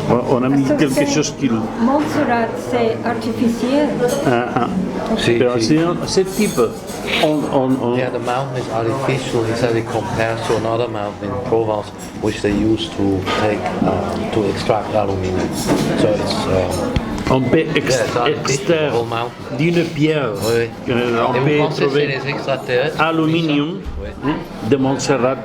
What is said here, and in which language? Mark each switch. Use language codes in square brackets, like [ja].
[fr] On a mis quelque chose qui. Montserrat, c'est artificiel. C'est type. [en] Yeah, the mountain is artificial. He said it compares to another mountain in Provence, which they used to take to extract aluminium. So it's. [fr] On peut extraire d'une pierre, on peut trouver aluminium de Montserrat.